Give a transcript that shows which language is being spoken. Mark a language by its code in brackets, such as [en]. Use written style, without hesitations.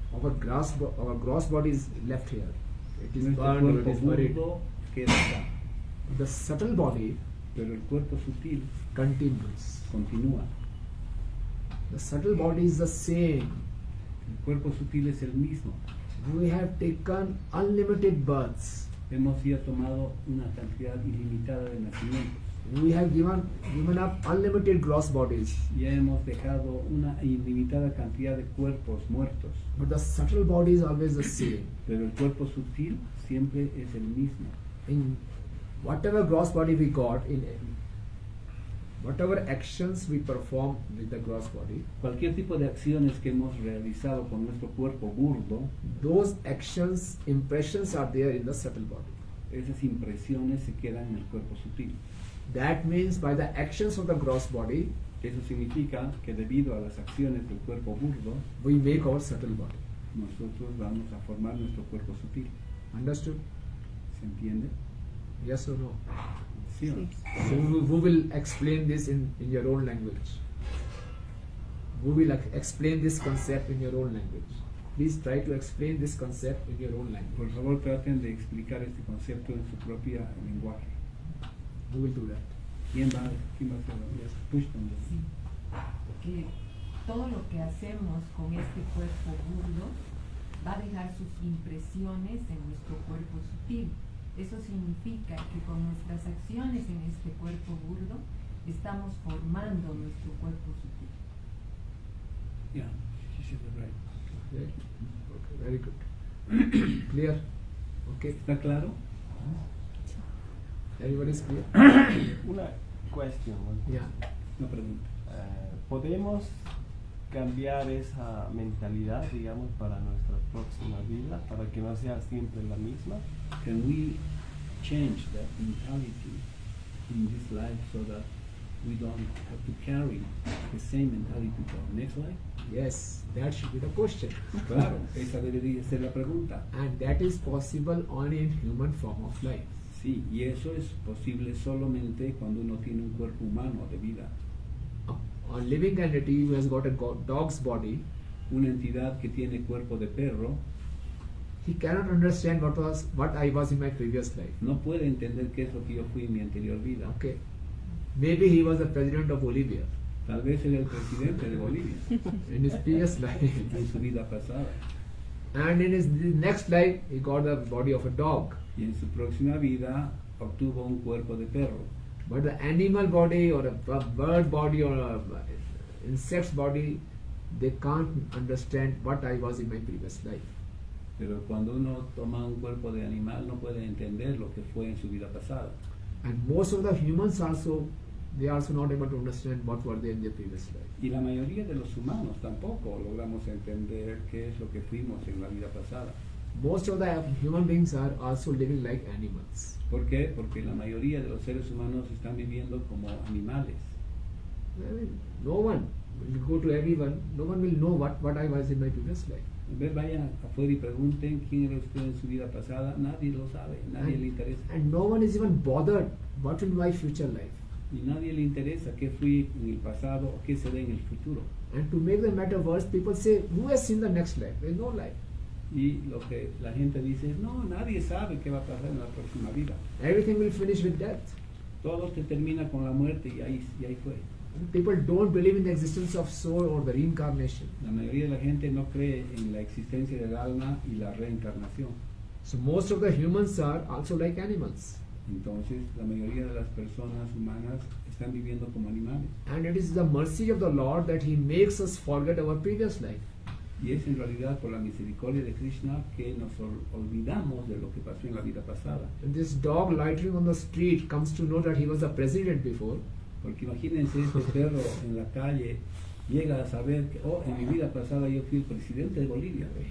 [en] our gross body is left here. It is [es] nuestro [en] burned or it [es] cuerpo [en] is buried. [es] burdo queda acá, [en] The subtle body [es] pero el cuerpo sutil [en] continues. [es] continúa. [en] The subtle body is the same. [es] El cuerpo sutil es el mismo. [en] We have taken unlimited births. [es] Hemos ya tomado una cantidad ilimitada de nacimientos. [en] We have given up unlimited gross bodies. [es] Ya hemos dejado una ilimitada cantidad de cuerpos muertos. [en] But the subtle body is always the same. [es] Pero el cuerpo sutil siempre es el mismo. [en] In whatever gross body we got, in whatever actions we perform with the gross body, [es] Cualquier tipo de acciones que hemos realizado con nuestro cuerpo burdo, [en] those actions, impressions are there in the subtle body. [es] esas impresiones se quedan en el cuerpo sutil. [en] That means by the actions of the gross body, [es] Eso significa que debido a las acciones del cuerpo burdo, [en] we make our subtle body. [es] nosotros vamos a formar nuestro cuerpo sutil. [en] Understood? [es] ¿Se entiende? [en] Yes or no? [es] ¿Sí o no? [en] So who will explain this in your own language? Who will explain this concept in your own language? Please try to explain this concept in your own language. [es] Por favor, traten de explicar este concepto en su propia lenguaje. [en] Who will do that? [es] ¿Quién va a hacerlo? [en] Yes. Pushton. [es] Sí. Que todo lo que hacemos con este cuerpo burdo va a dejar sus impresiones en nuestro cuerpo sutil. Eso significa que con nuestras acciones en este cuerpo burdo estamos formando nuestro cuerpo sutil. [en] Yeah, she said it right. Okay. Okay, very good. Clear? Okay. [es] ¿Está claro? [en] Everybody is clear? [es] Una cuestión. [en] Yeah. [es] Una pregunta. ¿Podemos cambiar esa mentalidad, digamos, para nuestra próxima vida, para que no sea siempre la misma? [en] Can we change that mentality in this life so that we don't have to carry the same mentality to our next life? Yes, that should be the question. [es] Claro, esa debería ser la pregunta. [en] And that is possible only in human form of life. [es] Sí, y eso es posible solamente cuando uno tiene un cuerpo humano de vida. [en] A living entity who has got a dog's body, [es] Una entidad que tiene cuerpo de perro [en] he cannot understand what I was in my previous life. [es] no puede entender qué es lo que yo fui en mi anterior vida. [en] Okay. Maybe he was the president of Bolivia [es] Tal vez era el presidente de Bolivia [en] in his previous life. [es] en su vida pasada. [en] And in his next life, he got the body of a dog. [es] Y en su próxima vida obtuvo un cuerpo de perro. [en] But the animal body or a bird body or a insect's body, they can't understand what I was in my previous life. [es] Pero cuando uno toma un cuerpo de animal no puede entender lo que fue en su vida pasada. [en] And most of the humans also, they are also not able to understand what were they in their previous life. [es] Y la mayoría de los humanos tampoco logramos entender qué es lo que fuimos en la vida pasada. [en] Most of the human beings are also living like animals. [es] ¿Por qué? Porque la mayoría de los seres humanos están viviendo como animales. [en] I mean, no one will go to everyone, no one will know what I was in my previous life. [es] Vayan afuera y pregunten quién era usted en su vida pasada. Nadie lo sabe, nadie le interesa. [en] And no one is even bothered what will be my future life. [es] Y nadie le interesa qué fui en el pasado o qué seré en el futuro. [en] And to make the matter worse, people say, who has seen the next life? There is no life. [es] Y lo que la gente dice es, no, nadie sabe qué va a pasar en la próxima vida. [en] Everything will finish with death. [es] Todo se termina con la muerte y ahí fue. [en] And people don't believe in the existence of soul or the reincarnation. [es] La mayoría de la gente no cree en la existencia del alma y la reencarnación. [en] So most of the humans are also like animals. [es] Entonces, la mayoría de las personas humanas están viviendo como animales. [en] And it is the mercy of the Lord that He makes us forget our previous life. [es] Y es en realidad por la misericordia de Krishna que nos olvidamos de lo que pasó en la vida pasada. [en] And this dog loitering on the street comes to know that he was a president before. [es] Porque imagínense, este perro en la calle llega a saber que, oh, en mi vida pasada yo fui el presidente de Bolivia.